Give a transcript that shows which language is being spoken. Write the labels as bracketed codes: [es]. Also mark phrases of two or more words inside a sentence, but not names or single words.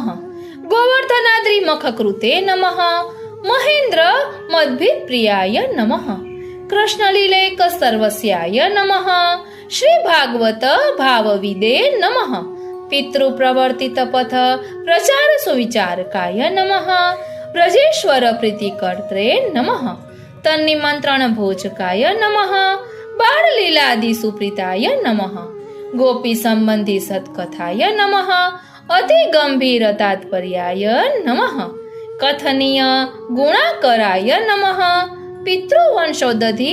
[sa] गोवर्धनाद्रि मखकृते नमः। महेंद्र मद्भिद प्रियाय नमः। कृष्णलीलैक सर्वस्याय नमः। श्री भागवत भावविदे नमः। पितृप्रवर्तित पथ प्रचार सुविचारकाय नमः। ब्रजेश्वर प्रीतिकर्त्रे नमः। कीर्तन निमंत्रण भोजकाय नमः, बाल लीलादि सुप्रीताय नमः, गोपी संबंधी सत्कथाय नमः, अति गंभीर तात्पर्याय नमः, कथनीय गुणाकराय नमः, पितृवंशोदधि